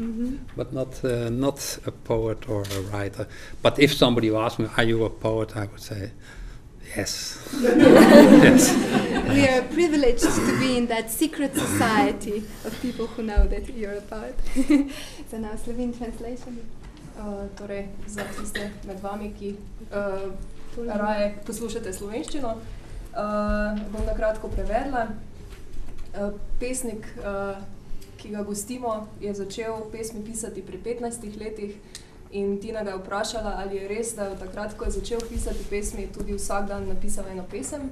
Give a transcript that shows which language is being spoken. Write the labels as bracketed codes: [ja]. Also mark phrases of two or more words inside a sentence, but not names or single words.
[en] But not a poet or a writer. But if somebody asks me, are you a poet? I would say, yes. Yes. We are privileged to be in that secret society of people who know that you're a poet. So now Slovene translation. [sl] Torej, za tiste med vami, ki raje poslušate slovenščino, bom na kratko prevedla. Pesnik, ki ga gostimo, je začel pesmi pisati pri 15 letih in Tina ga je vprašala, ali je res, da je takrat, ko je začel pisati pesmi, tudi vsak dan napisal eno pesem.